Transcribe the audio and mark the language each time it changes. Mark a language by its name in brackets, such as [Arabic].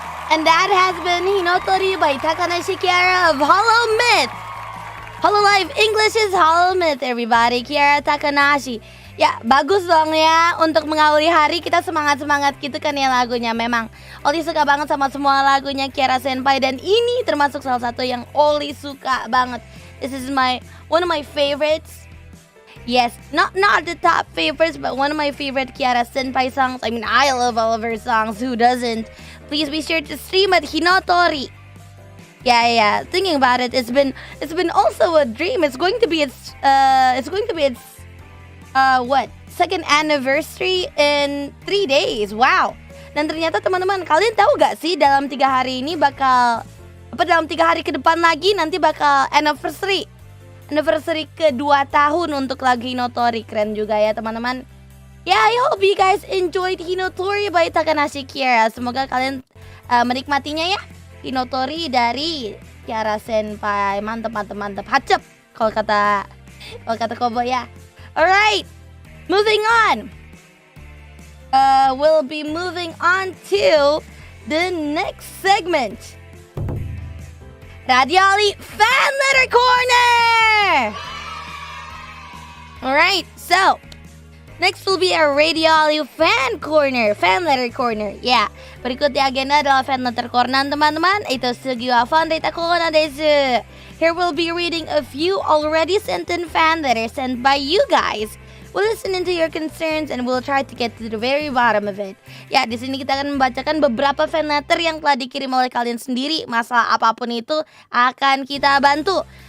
[English] And that has been Hinotori by Takanashi Kiara of Hololive English is Holomyth, everybody. [Indonesian] Kiara Takanashi. Ya, bagus dong ya. Untuk mengawali hari kita semangat-semangat gitu kan ya lagunya. Memang Ollie suka banget sama semua lagunya Kiara Senpai. Dan ini termasuk salah satu yang Ollie suka banget. [English] This is one of my favorites. Yes, not the top favorites, but one of my favorite Kiara Senpai songs. I mean, I love all of her songs. Who doesn't? Please be sure to stream at Hinotori. Yeah. Thinking about it, it's been also a dream. It's going to be its second anniversary in 3 days. [Indonesian] Wow. Dan ternyata teman-teman, kalian tahu gak sih dalam 3 hari ini dalam 3 hari ke depan lagi nanti bakal anniversary ke-2 tahun untuk lagu Hinotori. Keren juga ya teman-teman. [English] Yeah, I hope you guys enjoyed Hinotori by Takanashi Kiara. [Indonesian] Semoga kalian menikmatinya ya. Hinotori dari Kiara Senpai. Mantep. Hacep kalau kata Kobo ya. [English] Alright, moving on. We'll be moving on to the next segment. RADIOLLIE Fan Letter Corner! Alright, so next will be our RADIOLLIE Fan Letter Corner. [Indonesian] Yeah, berikut di agenda adalah Fan Letter Corner teman-teman. [Japanese] Itu sugiwa fan letter corner desu. [English] Here we'll be reading a few already sent in fan letters sent by you guys. We'll listen into your concerns and we'll try to get to the very bottom of it. [Indonesian] Ya, di sini kita akan membacakan beberapa fan letter yang telah dikirim oleh kalian sendiri. Masalah apapun itu akan kita bantu.